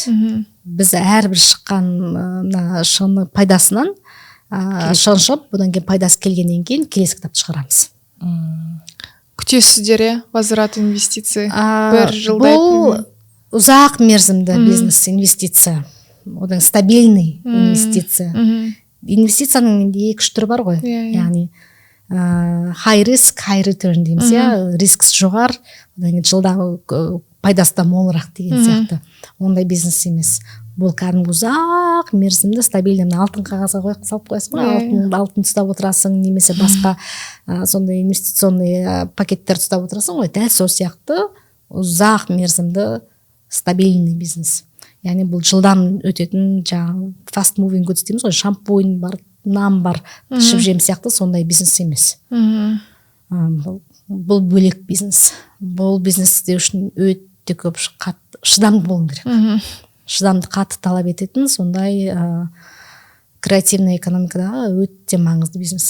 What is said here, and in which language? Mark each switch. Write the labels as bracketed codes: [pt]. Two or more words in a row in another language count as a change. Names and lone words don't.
[kk] Біз әрбір шыққан шығыны пайдасынан шығын шығып, бұдан кейін пайдасы келгеннен кейін келесі кітапты шығарамыз. Күтесіздер, возврат инвестиция бір жылдай? Бұл ұзақ мерзімді бизнес инвестиция. Одан стабильный инвестиция. Инвестицияның 2-3 түрі бар ғой. Яғни [en] high risk, high return [kk] дейміз, рискс жоғар, одан кейін жылда пайдасы да молырақ деген сияқты. Ондай бизнес емес. Бұл кәдімгі ұзақ мерзімді стабильный, алтын қағазға салып қоясың ғой, алтын ұстап отырасың, немесе басқа сондай инвестиционный пакеттер ұстап отырасың ғой, дәл сол сияқты ұзақ мерзімді стабильный бизнес. Яғни бұл жылдан өтетін жаңағы [en] fast moving goods [kk] дейміз ғой, шампунь бар, нан бар, ішіп жем сияқты, сондай бизнес емес. Бұл бөлек бизнес. Бұл бизнес істеу үшін өте көп шыдамды болу керек. Шыдамды қатты талап ететін сондай креативный экономикадағы өте маңызды бизнес.